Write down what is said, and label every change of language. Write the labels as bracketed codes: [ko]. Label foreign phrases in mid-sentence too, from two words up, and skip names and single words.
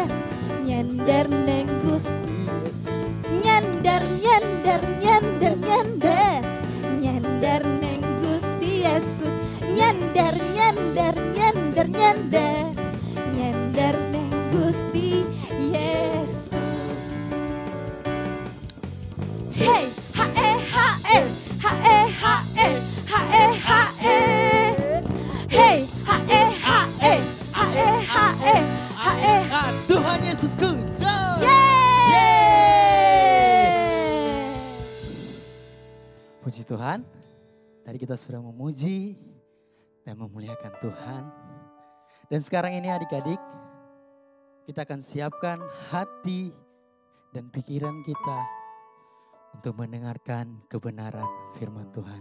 [jv] Nyender neng Gusti Yesus. Nyender, nyender, nyender, nyender. Nyender neng Gusti Yesus. Nyender, nyender, nyender, nyender. Nyender neng Gusti Yesus. Hey, ha eh, ha eh, ha eh, ha eh, ha eh, ha eh. Hey, ha eh, ha eh, ha eh, ha eh, ha eh. [id] Tuhan Yesusku. Yeay. Puji Tuhan, tadi kita sudah memuji dan memuliakan Tuhan. Dan sekarang ini adik-adik, kita akan siapkan hati dan pikiran kita untuk mendengarkan kebenaran firman Tuhan.